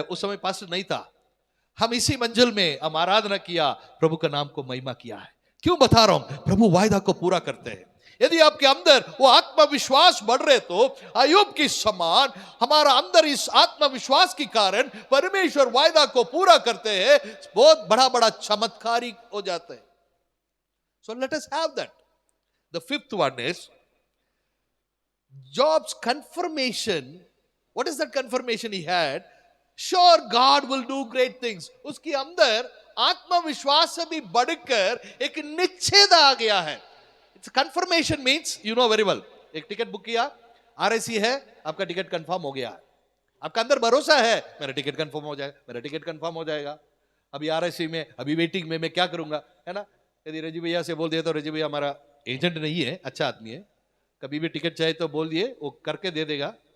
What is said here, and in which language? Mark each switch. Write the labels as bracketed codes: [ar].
[hi] उस समय पास्टर नहीं था, हम इसी मंजिल में हम आराधना किया, प्रभु का नाम को महिमा किया है। क्यों बता रहा हूं? प्रभु वायदा को पूरा करते हैं। यदि आपके अंदर वो आत्मविश्वास बढ़ रहे तो अय्यूब की समान हमारा अंदर इस आत्मविश्वास के कारण परमेश्वर वायदा को पूरा करते हैं, बहुत बड़ा बड़ा चमत्कारी हो जाते हैं. [en] So let us have that. The fifth one is Job's confirmation. What is that confirmation he had? Sure, God will do great things. [hi] उसके अंदर आत्मविश्वास से भी बढ़कर एक निश्चय आ गया है. [en] It's confirmation means you know very well. [hi] एक टिकट बुक किया, RAC है, आपका टिकट कंफर्म हो गया है. आपका अंदर भरोसा है, मेरा टिकट कंफर्म हो जाएगा, मेरा टिकट कंफर्म हो जाएगा. अभी RAC में, अभी वेटिंग में, मैं क्या करूंगा, है ना. यदि रजी भैया से बोल दिया तो रजी भैया हमारा एजेंट नहीं है, अच्छा आदमी है, कभी भी टिकट चाहिए तो बोल दिए, वो करके दे देगा.